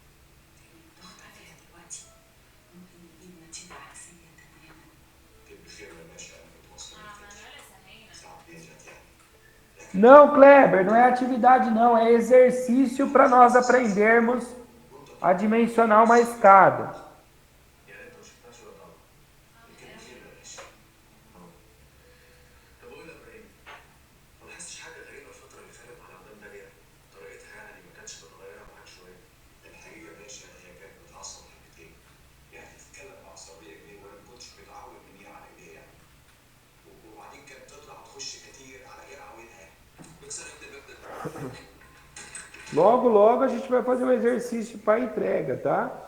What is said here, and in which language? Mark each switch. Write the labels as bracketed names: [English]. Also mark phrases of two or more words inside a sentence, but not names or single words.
[Portuguese] Não, Kleber, não é atividade não, é exercício para nós aprendermos a dimensionar uma escada. [Arabic] يعني انت ما شفتهاش ولا طبعا الكلمه دي يا باشا طب اقول لك ايه ما لاحظتش حاجه غريبه الفتره اللي فاتت على مدام داليا طريقتها يعني ما كانتش متغيره معاك شويه الحقيقه يا باشا هي كانت بتعصب حبتين يعني تتكلم بعصبيه كده وانا ما كنتش متعود منيها على ايديها وبعدين كانت تطلع تخش كتير على غير عويلها بكسر انت بيبدا [Portuguese] Logo, logo a gente vai fazer um exercício para entrega, tá?